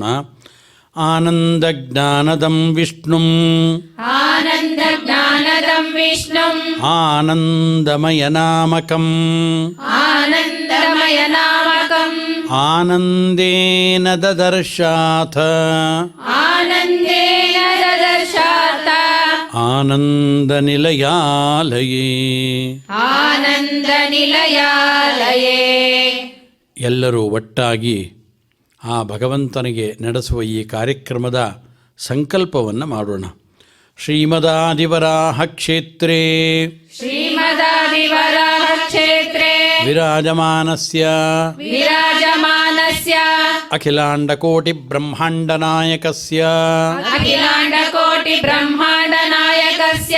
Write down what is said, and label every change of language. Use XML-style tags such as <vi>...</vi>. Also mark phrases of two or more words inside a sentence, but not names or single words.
<sa>ಆನಂದ ಜ್ಞಾನದಂ ವಿಷ್ಣುಂ ಆನಂದಮಯ ನಾಮಕಂ ಆನಂದೇನ ದದರ್ಶಾಥ ಆನಂದನಿಲಯಾಲಯೇ ಆನಂದನಿಲಯಾಲಯೇ.</sa> <kn>ಎಲ್ಲರೂ ಒಟ್ಟಾಗಿ ಆ ಭಗವಂತನಿಗೆ ನಡೆಸುವ ಈ ಕಾರ್ಯಕ್ರಮದ ಸಂಕಲ್ಪವನ್ನು ಮಾಡೋಣ.</kn> <sa>ಶ್ರೀಮದಾದಿವರಾಹ ಕ್ಷೇತ್ರೇ ಶ್ರೀಮದಾದಿವರಾಹ ಕ್ಷೇತ್ರೇ ವಿರಾಜಮಾನಸ್ಯ ವಿರಾಜಮಾನಸ್ಯ ಅಖಿಲಾಂಡಕೋಟಿ ಬ್ರಹ್ಮಾಂಡನಾಯಕಸ್ಯ ಅಖಿಲಾಂಡಕೋಟಿ ಬ್ರಹ್ಮಾಂಡನಾಯಕಸ್ಯ</sa>